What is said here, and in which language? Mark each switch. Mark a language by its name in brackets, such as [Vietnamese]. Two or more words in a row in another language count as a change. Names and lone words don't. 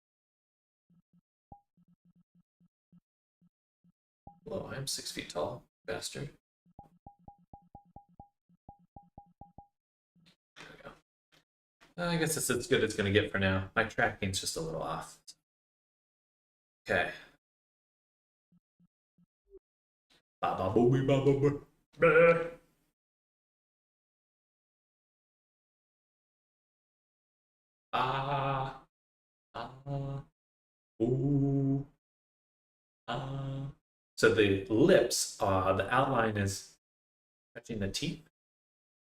[English] Hello, I'm 6 feet tall, bastard. There we go. I guess it's as good as it's going to get for now. My tracking's just a little off. Okay. Ba ba booey ba ba ba. Ah. Ah. Ooh. Ah. So the lips, the outline is touching the teeth.